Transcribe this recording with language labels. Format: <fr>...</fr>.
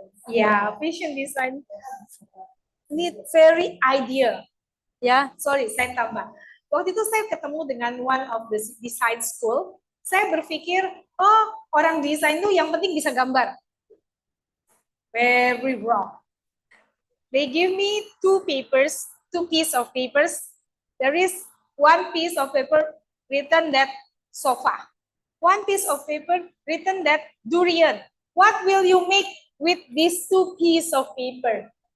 <en>Ya, fashion design need very idea.</en> <id>Ya, sorry, saya tambah. Waktu itu saya ketemu dengan</id> <en>one of the design school.</en> <id>Saya berpikir, oh, orang desain tuh yang penting bisa gambar.</id> <en>Very wrong. They give me two pieces of papers. There is one piece of paper written that sofa. One piece of paper written that durian. What will you make with these two pieces of paper?</en>